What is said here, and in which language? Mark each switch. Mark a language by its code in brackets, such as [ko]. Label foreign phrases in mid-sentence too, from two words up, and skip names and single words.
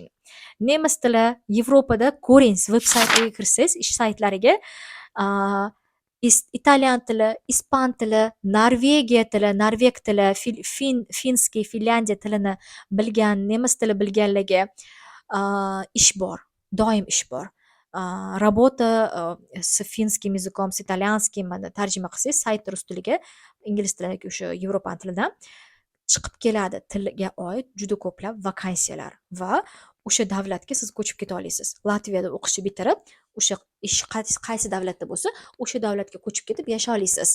[uz] Nemis tili Yevropada ko'ring, veb-saytlarga kirsangiz, ish saytlariga italyan tili, ispan tili, Norvegiya tili, norveg tili, finskiy, Finlyandiya tilini bilgan, nemis tili bilganlarga ish bor, doim ish bor. [ru] Работа с финским языком, с итальянским [uz] tarjima qilsangiz sayt rus tiliga, ingliz tiliga, o'sha Yevropa tilidan chiqib keladi. Tilga oid juda ko'plab vakansiyalar va o'sha davlatga siz ko'chib keta olasiz. Latviyada o'qishni bitirib, o'sha ish qaysi davlatda bo'lsa, o'sha davlatga ko'chib ketib yashay olasiz.